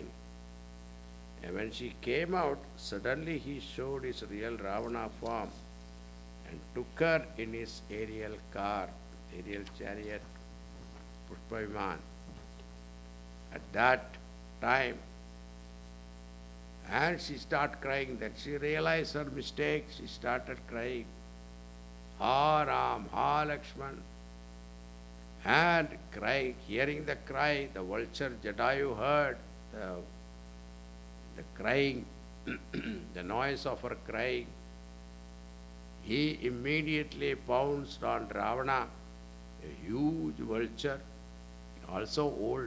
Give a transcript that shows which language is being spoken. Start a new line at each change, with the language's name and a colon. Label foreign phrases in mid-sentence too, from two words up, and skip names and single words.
English: And when she came out, suddenly he showed his real Ravana form and took her in his aerial car, aerial chariot, Pushpaviman. At that time, and she started crying. Then she realized her mistake. She started crying. Ha Ram, ha Lakshman. And crying, hearing the cry, the vulture Jatayu heard the crying, the noise of her crying. He immediately pounced on Ravana, a huge vulture, also old.